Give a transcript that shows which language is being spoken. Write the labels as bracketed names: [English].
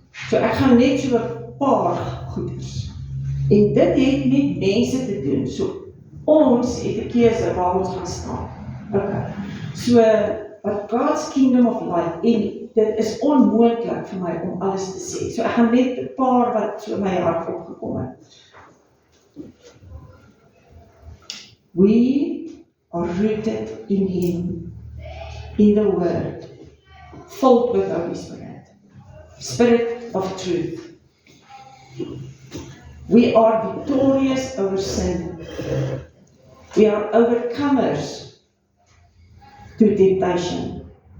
[Afrikaans] So ek gaan net so 'n paar goeders. En dit het met mense te doen. So ons het 'n keuse waar ons gaan staan. Okay. So wat God's Kingdom of Light, en dit is onmoontlik vir my om alles te sê. So ek gaan net 'n paar wat so in my hart opgekom het. [English] We are rooted in Him, in the Word, filled with the Holy Spirit, Spirit of truth. We are victorious over sin. We are overcomers to temptation.